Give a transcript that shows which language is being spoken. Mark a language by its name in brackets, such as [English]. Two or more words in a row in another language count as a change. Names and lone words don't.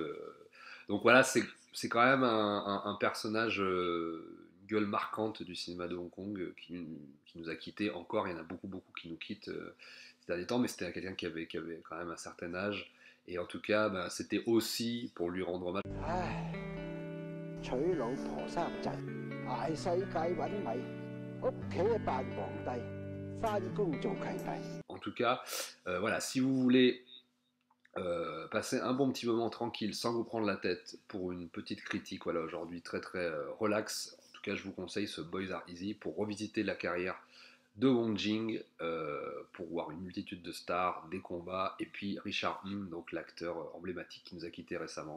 [French] Donc voilà, c'est quand même un personnage, gueule marquante du cinéma de Hong Kong qui nous a quittés encore. Il y en a beaucoup qui nous quittent ces derniers temps, mais c'était quelqu'un qui avait quand même un certain âge. Et en tout cas, bah, c'était aussi pour lui rendre hommage. [Cantonese] 唉，娶老婆生仔，捱世界揾米，屋企扮皇帝，翻工做契弟。 [French] En tout cas, voilà, si vous voulez passer un bon petit moment tranquille sans vous prendre la tête pour une petite critique, voilà, aujourd'hui très relax. En tout cas, je vous conseille ce Boys Are Easy pour revisiter la carrière de Wong Jing, pour voir une multitude de stars, des combats, et puis Richard M, donc l'acteur emblématique qui nous a quittés récemment.